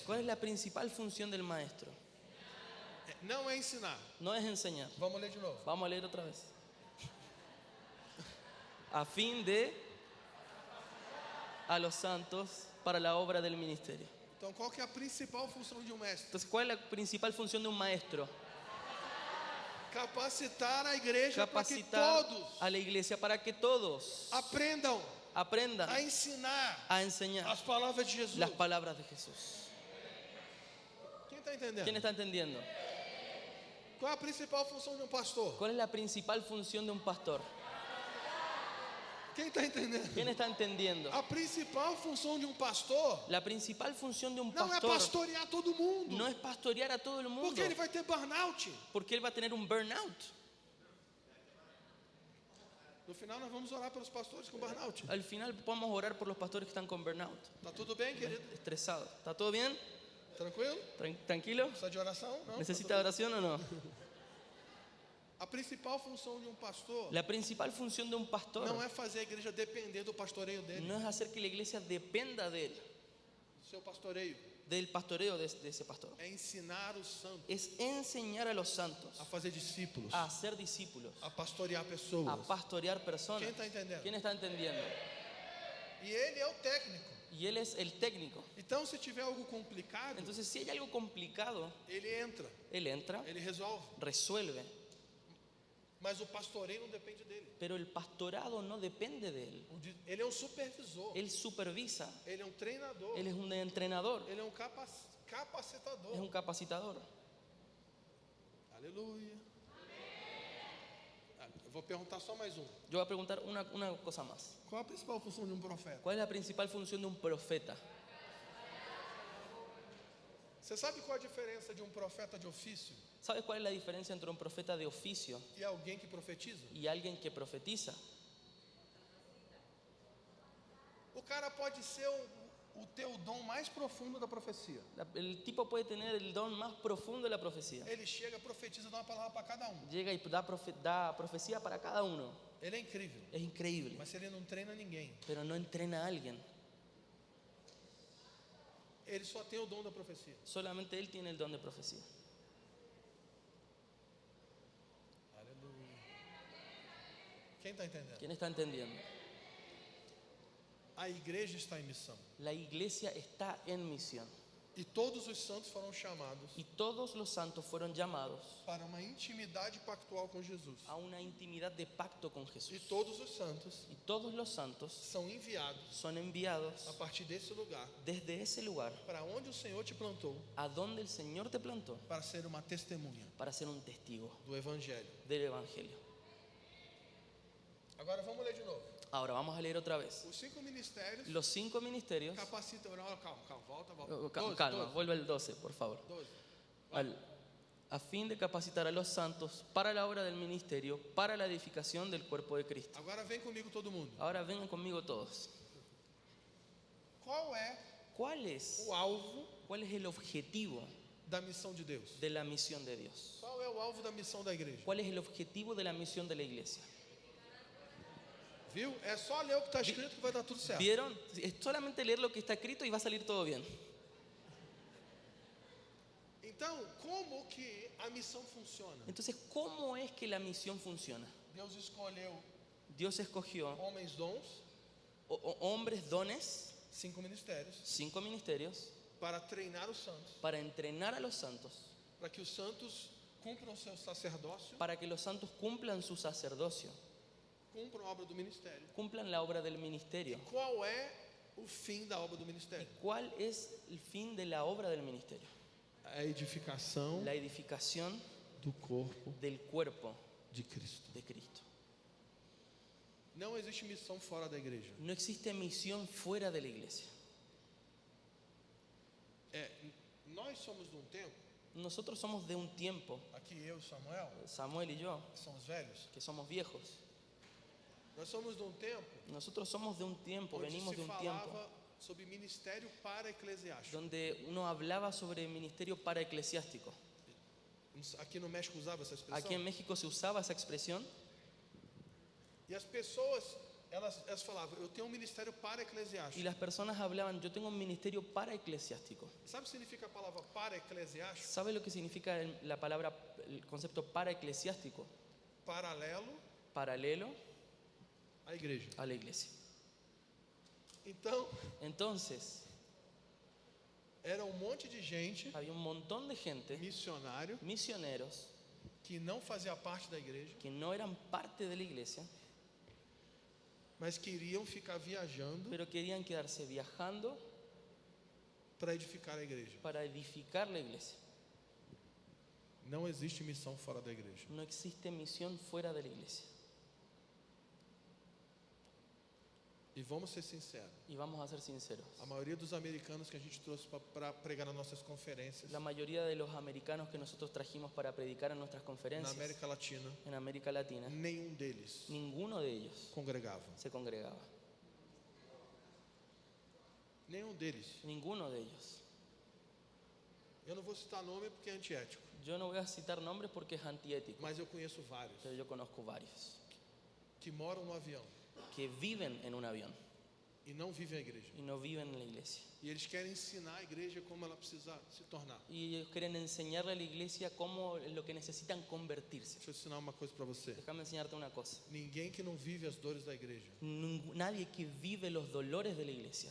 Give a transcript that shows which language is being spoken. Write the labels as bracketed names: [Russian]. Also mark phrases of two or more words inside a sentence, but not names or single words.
[Spanish] ¿Cuál es la principal función del maestro? [Portuguese] Não é ensinar. [Spanish] No es enseñar. [Portuguese] Vamos ler de novo. [Spanish] Vamos a leer otra vez. A fin de a los santos para la obra del ministerio. [Portuguese] Então, qual que é a principal função de um mestre? [Spanish] Entonces, ¿cuál es la principal función de un maestro? [Portuguese] Capacitar a igreja para que Capacitar todos [Spanish] a la iglesia para que todos [Portuguese] aprendam [Spanish] aprendan [Portuguese] a ensinar [Spanish] a enseñar [Portuguese] as palavras de Jesus. [Spanish] las palabras de Jesús. [Portuguese] Quem está entendendo? [Spanish] ¿Quién está entendiendo? [Portuguese] Qual é a principal função de um pastor? [Spanish] ¿Cuál es la principal función de un pastor? [Portuguese] Quem está entendendo? [Spanish] ¿Quién está entendiendo? [Portuguese] A principal função de um pastor [Spanish] La principal función de un [Portuguese] não é pastor pastorear todo mundo, [Spanish] no es pastorear a todo el mundo, [Portuguese] porque ele vai ter burnout. [Spanish] porque él va a tener un burnout. [Portuguese] No final, nós vamos orar pelos pastores com burnout. [Spanish] Al final podemos orar por los pastores que están con burnout, [Portuguese] Tá tudo bem, querido? [Spanish] estresados. ¿Está todo bien? [Portuguese] Tranquilo? [Spanish] ¿Tranquilo? [Portuguese] Precisa de oração? Não? [Spanish] ¿Necesita oración o no? [Portuguese] A principal função de um pastor [Spanish] La principal función de un pastor [Portuguese] não é fazer a igreja depender do pastoreio dele, [Spanish] no es hacer que la iglesia dependa de él, [Portuguese] do seu pastoreio. [Spanish] del pastoreo de ese pastor. [Portuguese] É ensinar os santos [Spanish] Es enseñar a los santos [Portuguese] a fazer discípulos, [Spanish] a ser discípulos, [Portuguese] a pastorear a pessoas. [Spanish] pastorear personas. [Portuguese] Quem está entendendo? [Spanish] ¿Quién está entendiendo? [Portuguese] E ele é o técnico. [Spanish] Y él es el técnico. [Portuguese] Então, se tiver algo complicado, [Spanish] Entonces, si hay algo complicado, [Portuguese] ele entra, [Spanish] él entra, [Portuguese] ele resolve. [Spanish] resuelve, [Portuguese] Mas o pastoreio não depende dele. [Spanish] pero el pastorado no depende de él. [Portuguese] Ele é um supervisor, [Spanish] Él supervisa, [Portuguese] ele é um treinador, [Spanish] él es un entrenador, [Portuguese] ele é um capacitador. [Spanish] es un capacitador. [Portuguese] Aleluia. Eu vou perguntar só mais um. [Spanish] Yo voy a preguntar una cosa más. [Portuguese] Qual a principal função de um profeta? [Spanish] ¿Cuál es la principal función de un profeta? [Portuguese] Você sabe qual a diferença de um profeta de ofício [Spanish] ¿Sabes cuál es la diferencia entre un profeta de oficio [Portuguese] e alguém que profetiza? [Spanish] y alguien que profetiza? [Portuguese] O cara pode ser o teu dom mais profundo da profecia. [Spanish] El tipo puede tener el don más profundo de la profecía. [Portuguese] Ele chega, profetiza, dá uma palavra para cada um. [Spanish] Llega y da profecía para cada uno. [Portuguese] Ele é incrível. [Spanish] Es increíble, [Portuguese] Mas ele não treina ninguém. [Spanish] pero no entrena a alguien. [Portuguese] Ele só tem o dom da profecia. [Spanish] Solamente él tiene el don de profecía. [Portuguese] Aleluia. Quem está entendendo? [Spanish] ¿Quién está entendiendo? [Portuguese] A igreja está em missão. [Spanish] La iglesia está en misión [Portuguese] E todos os santos foram chamados [Spanish] y todos los santos fueron llamados [Portuguese] para uma intimidade pactual com Jesus. [Spanish] a una intimidad de pacto con [Portuguese] E [Spanish] Jesús. [Portuguese] todos os santos [Spanish] Y todos los santos [Portuguese] são enviados [Spanish] son a enviados [Portuguese] partir desse lugar [Spanish] desde ese lugar [Portuguese] para onde o Senhor te plantou [Spanish] a donde el Señor te plantó [Portuguese] para ser uma testemunha [Spanish] para ser un testigo [Portuguese] do Evangelho. [Spanish] del Evangelio. [Portuguese] Agora vamos ler de novo. [Spanish] Ahora vamos a leer otra vez. [Portuguese] Os 5 ministérios [Spanish] Los 5 ministerios. [Portuguese] capacitam. Calma, volta. [Spanish] Calma, vuelve al 12, por favor. 12. A fin de capacitar a los santos para la obra del ministerio, para la edificación del cuerpo de Cristo. [Portuguese] Agora vem comigo todo mundo. [Spanish] Ahora vengan conmigo todos. [Portuguese] Qual é [Spanish] ¿Cuál es [Portuguese] o alvo [Spanish] el objetivo [Portuguese] da missão de Deus? [Spanish] de la misión de Dios? [Portuguese] Qual é o alvo da missão da igreja? [Spanish] ¿Cuál es el objetivo de la misión de la iglesia? [Portuguese] Viu? É só ler o que está escrito que vai dar tudo certo. [Spanish] ¿Vieron? Es solamente leer lo que está escrito y va a salir todo bien. [Portuguese] Então, como que a missão funciona? [Spanish] Entonces, ¿cómo es que la misión funciona? [Portuguese] Deus escolheu [Spanish] Dios escogió [Portuguese] homens dons, [Spanish] hombres, dones, [Portuguese] 5 ministérios, [Spanish] 5 ministerios, [Portuguese] para treinar os santos, [Spanish] para entrenar a los santos, [Portuguese] para que os santos cumpram o seu sacerdócio, [Spanish] para que los santos cumplan su sacerdocio, [Portuguese] cumpram a obra do ministério. [Spanish] cumplan la obra del ministerio. [Portuguese] Qual é o fim da obra do ministério? [Spanish] ¿Cuál es el fin de la obra del ministerio? [Portuguese] A edificação [Spanish] La edificación [Portuguese] do corpo [Spanish] del cuerpo [Portuguese] de Cristo. [Spanish] de Cristo. [Portuguese] Não existe missão fora da igreja. [Spanish] No existe misión fuera de la iglesia. [Portuguese] Nós somos de um tempo, [Spanish] Nosotros somos de un tiempo, [Portuguese] aqui eu e Samuel, [Spanish] Samuel y yo, [Portuguese] que somos velhos, [Spanish] que somos viejos. [Portuguese] nós somos de um tempo [Spanish] Nosotros somos de un tiempo, [Portuguese] onde [Spanish] venimos [Portuguese] se [Spanish] de un tiempo [Portuguese] falava sobre ministério para eclesiástico. [Spanish] donde uno hablaba sobre ministerio para eclesiástico. [Portuguese] Aqui no México usava essa expressão. [Spanish] Aquí en México se usaba esa expresión [Portuguese] E as pessoas, elas falavam, eu tenho um ministério para [Spanish] y [Portuguese] eclesiástico. [Spanish] las personas hablaban, yo tengo un ministerio para eclesiástico. [Portuguese] Sabe o que significa a palavra para eclesiástico? [Spanish] ¿Sabe lo que significa la palabra, el concepto para eclesiástico? [Portuguese] Paralelo [Spanish] Paralelo [Portuguese] à igreja. [Spanish] a la iglesia. [Portuguese] Então, [Spanish] Entonces, [Portuguese] era um monte de gente, [Spanish] había un montón de gente, [Portuguese] missionário, [Spanish] misioneros, [Portuguese] que não fazia parte da igreja, [Spanish] que no eran parte de la iglesia, [Portuguese] mas queriam ficar viajando [Spanish] pero querían quedarse viajando [Portuguese] para edificar a igreja. [Spanish] para edificar la iglesia. [Portuguese] Não existe missão fora da igreja. [Spanish] No existe misión fuera de la iglesia. [Portuguese] E vamos ser sinceros, [Spanish] Y vamos a ser sinceros. [Portuguese] a maioria dos americanos que a gente trouxe para pregar nas nossas conferências, [Spanish] La mayoría de los americanos que nosotros trajimos para predicar en nuestras [Portuguese] na [Spanish] conferencias [Portuguese] América Latina, [Spanish] en América Latina, [Portuguese] nenhum deles [Spanish] ninguno de ellos [Portuguese] congregava. [Spanish] se congregaba. [Portuguese] Nenhum deles. [Spanish] Ninguno de ellos. [Portuguese] Eu não vou citar nome porque é antiético, [Spanish] Yo no voy a citar nombres porque es antiético, [Portuguese] mas eu conheço vários [Spanish] pero yo conozco varios [Portuguese] que moram no avião [Spanish] que viven en un avión [Portuguese] e não vivem a igreja. [Spanish] y no viven en la iglesia. [Portuguese] E eles querem ensinar a igreja como ela precisa se tornar. [Spanish] Y ellos quieren enseñarle a la iglesia cómo lo que necesitan convertirse. [Portuguese] Deixa eu ensinar uma coisa para você. [Spanish] Déjame enseñarte una cosa. [Portuguese] Ninguém que não vive as dores da igreja [Spanish] Nadie que vive los dolores de la iglesia